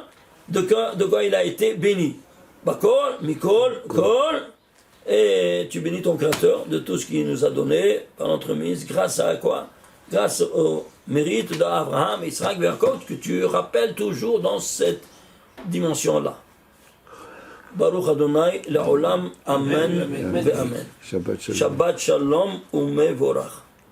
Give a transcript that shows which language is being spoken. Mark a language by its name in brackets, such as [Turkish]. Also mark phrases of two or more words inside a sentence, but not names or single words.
[French] De quoi il a été béni. [Hebrew] בכל מכל כל, [French] et tu bénis ton Créateur de tout ce qu'il nous a donné par l'entremise, grâce à quoi? Grâce au mérite d'Abraham, Israël, Yaakov, que tu rappelles toujours dans cette dimension-là. [Hebrew] ברוך אדוני לעולם אמן אמן. שבת שלום. שבת שלום ומבורך.